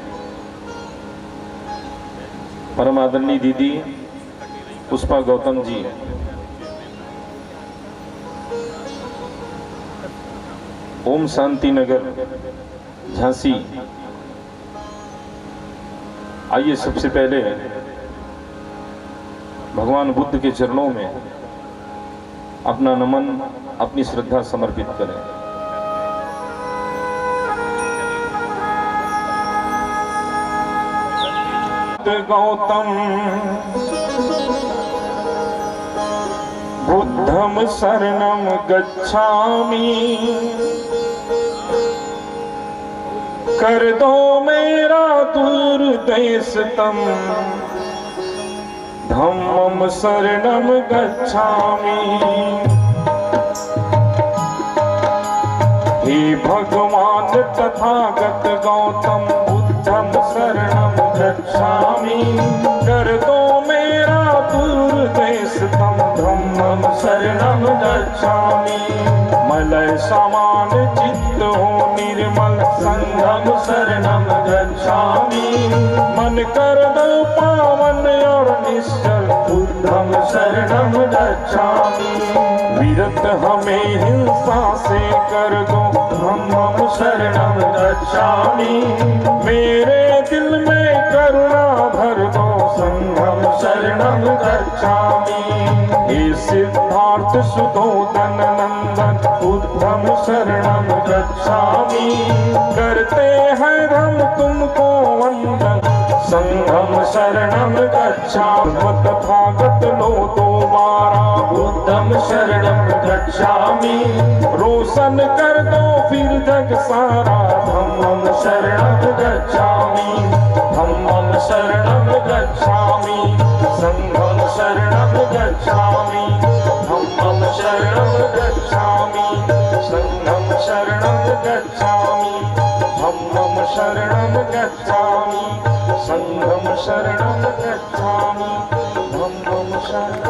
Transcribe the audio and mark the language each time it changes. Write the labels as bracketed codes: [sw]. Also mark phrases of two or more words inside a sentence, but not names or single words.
[hi] परम आदरणीय दीदी पुष्पा गौतम जी ओम शांति नगर झांसी, आइए सबसे पहले भगवान बुद्ध के चरणों में अपना नमन, अपनी श्रद्धा समर्पित करें। [pi] गौतम बुद्धं शरणं गच्छामि, [hi] कर दो मेरा दूर देश तम, [pi] धम्मं शरणं गच्छामि। [hi] हे भगवान [pi] तथागत गौतम बुद्धं शरणं गच्छामि, [hi] कर दो मेरा दूर देश तम, [pi] धम्मं शरणं गच्छामि। [hi] मलय समान चित्त हो निर्मल, [pi] संघं शरणं गच्छामि। [hi] मन कर दो पावन और निश्चल, [pi] बुद्धं शरणं गच्छामि। [hi] विरत हमें हिंसा से कर दो, [pi] धम्मं शरणं गच्छामि। [hi] मेरे दिल में करुणा भर दो, [pi] संघं शरणं गच्छामि। [hi] हे सिद्धार्थ सुतोदन नंदन, [pi] बुद्धं शरणं गच्छामि। [hi] करते हैं हम तुमको वंदन, [pi] संघं शरणं गच्छामि। [hi] तथागत लो दोबारा, [pi] बुद्धं शरणं गच्छामि। [hi] रोशन कर दो फिर जग सारा, [pi] धम्मं शरणं गच्छामि। धम्मं शरणं गच्छामि, संघं शरणं गच्छामि। धम्मं शरणं गच्छामि, संघं शरणं गच्छामि। धम्मं शरणं गच्छामि, संघं शरणं गच्छामि। धम्मं शरणं।